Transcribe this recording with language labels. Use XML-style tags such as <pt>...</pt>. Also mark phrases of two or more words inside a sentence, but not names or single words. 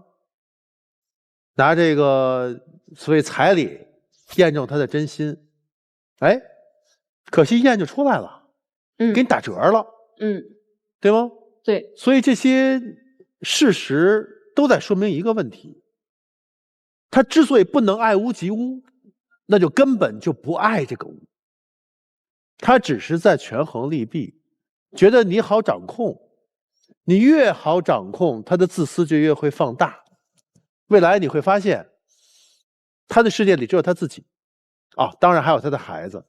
<zh>拿這個所謂彩禮驗證他的真心，哎，可惜驗就出來了，給你打折了，對嗎？對，所以這些事實都在說明一個問題：他之所以不能愛屋及烏，那就根本就不愛这个屋。他只是在权衡利弊，觉得你好掌控，你越好掌控，他的自私就越会放大。未来你会发现，他的世界里只有他自己，当然还有他的孩子。</zh>